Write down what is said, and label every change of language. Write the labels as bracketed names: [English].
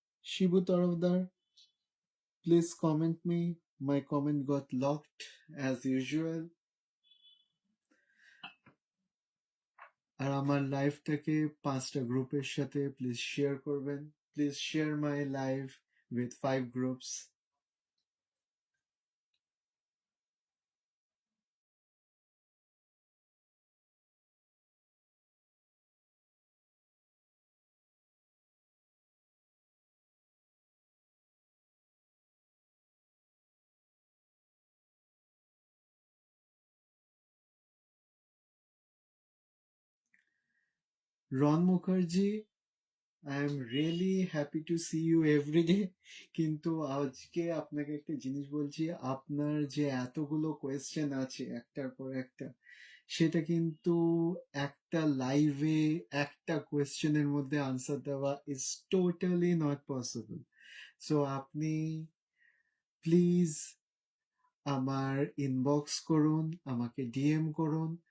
[English] Shibu Tarafdar, please comment me. My comment got locked as usual. [Bangla] আর আমার লাইভটাকে 5টা গ্রুপের সাথে প্লিজ শেয়ার করবেন. [English] Please share my live with 5 groups. Ron Mukherjee, I am really happy to see you every day. [Bangla] কিন্তু আজকে আপনাকে একটা জিনিস বলছি, আপনার যে এতগুলো কোয়েশ্চেন আছে একটার পর একটা, সেটা কিন্তু একটা লাইভে একটা কোয়েশ্চেনের মধ্যে আনসার দেওয়া [English] Is totally not possible. [Bangla] So আপনি প্লিজ আমার ইনবক্স করুন, আমাকে ডিএম করুন.